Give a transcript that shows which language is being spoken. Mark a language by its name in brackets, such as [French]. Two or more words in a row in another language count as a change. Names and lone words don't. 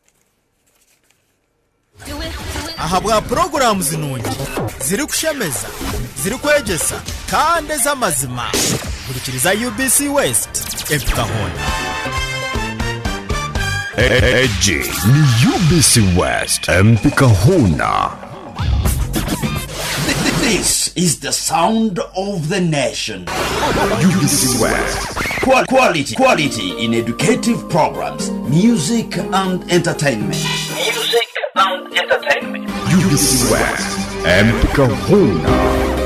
[Nyankole] ahabwa programu zinungi ziri kushemeza ziri kwegesa kandi z'amazima kurikiriza UBC West EMPIKAHOONA Eji ni UBC West EMPIKAHOONA. [English] This is the sound of the nation. UBC West. Quality in educative programs, music and entertainment. UBC West EMPIKAHOONA.